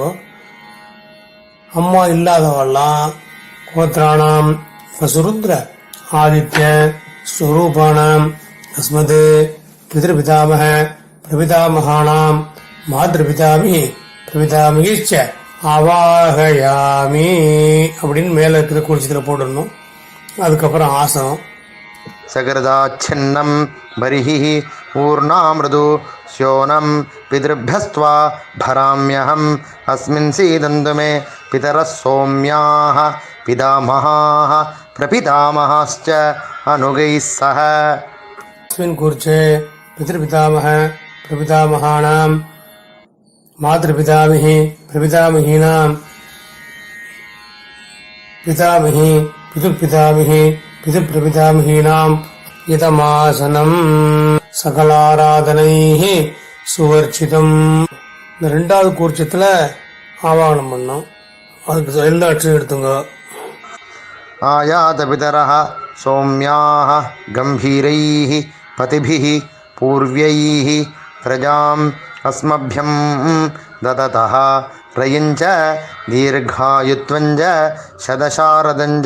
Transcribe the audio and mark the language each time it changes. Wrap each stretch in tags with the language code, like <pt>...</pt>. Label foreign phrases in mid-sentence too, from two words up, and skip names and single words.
<ta>அம்மா இல்லாதவெல்லாம்</ta> <sa>गोत्राणाम् वसुरुद्र आदित्य स्वरूपाणाम् अस्मत् पितृपितामह प्रपितामहानाम् मातृपितामही प्रपितामहीश्च आवाहयामि</sa> <ta>அப்படின்னு மேலே இருக்கிற குறிச்சத்தில் போட்டுடணும். அதுக்கப்புறம் ஆசனம்.</ta> <sa>सकरदाच्छिन्नम् परिहि ऊर्णाम्रदु स्योनम् பிதೃभ्यस्त्वा भराम्यहम् अस्मिन् सीदन्तु मे पितरः सौम्याः पितामहाः प्रपितामहाश्च अनुगैः सह. अस्मिन् कुर्चे पितृपितामह प्रपितामहानां मातृपितामही प्रपितामहीनां पितामही पितृपितामही पितृप्रपितामहीनां इदमासनम् सकलाराधनैः स्वर्चितम्.</sa> <ta>இந்த 2வது கூர்ச்சத்தில் ஆவாகனம் பண்ணோம். அதுக்கு எல்லா அட்சரம் எடுத்துங்க.</ta> <sa>आयात पितरः सौम्याः गम्भीरैः पथिभिः पूर्व्यैः प्रजाम् अस्मभ्यम् ददतः रयिञ्च दीर्घायुत्वञ्च शतशारदञ्च.</sa>